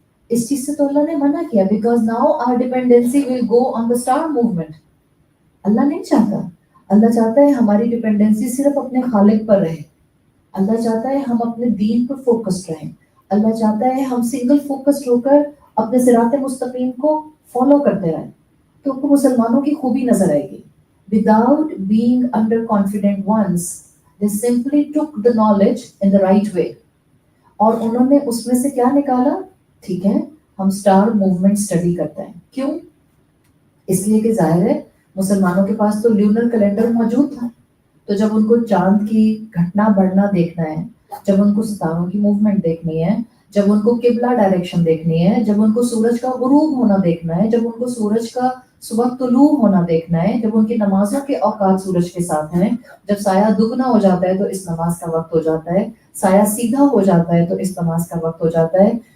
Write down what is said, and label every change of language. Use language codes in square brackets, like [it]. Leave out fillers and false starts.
[ur] اس چیز سے تو اللہ نے منع کیا، [en] Because now our dependency will go on the star movement. [ur] اللہ نہیں چاہتا. اللہ چاہتا ہے ہماری ڈیپینڈنسی صرف اپنے خالق پر رہے. اللہ چاہتا ہے ہم اپنے دین پر فوکسڈ رہیں. اللہ چاہتا ہے ہم سنگل فوکسڈ ہو کر اپنے صراط مستقیم کو فالو کرتے رہیں. تو آپ کو مسلمانوں کی خوبی نظر آئے گی. [en] Without being underconfident ones, they simply took the knowledge in the right way. [ur] اور انہوں نے اس میں سے کیا نکالا؟ ٹھیک ہے ہم سٹار موومنٹ اسٹڈی کرتے ہیں. کیوں؟ اس لیے کہ ظاہر ہے مسلمانوں کے پاس تو لیونر کیلنڈر موجود تھا، تو جب ان کو چاند کی گھٹنا بڑھنا دیکھنا ہے، جب ان کو ستاروں کی موومنٹ دیکھنی ہے، جب ان کو قبلہ ڈائریکشن دیکھنی ہے، جب ان کو سورج کا غروب ہونا دیکھنا ہے، جب ان کو سورج کا صبح طلوع ہونا دیکھنا ہے، جب ان کی نمازوں کے اوقات سورج کے ساتھ ہیں، جب سایہ دگنا ہو جاتا ہے تو اس نماز کا وقت ہو جاتا ہے، سایہ سیدھا ہو جاتا ہے تو اس نماز کا وقت ہو جاتا ہے.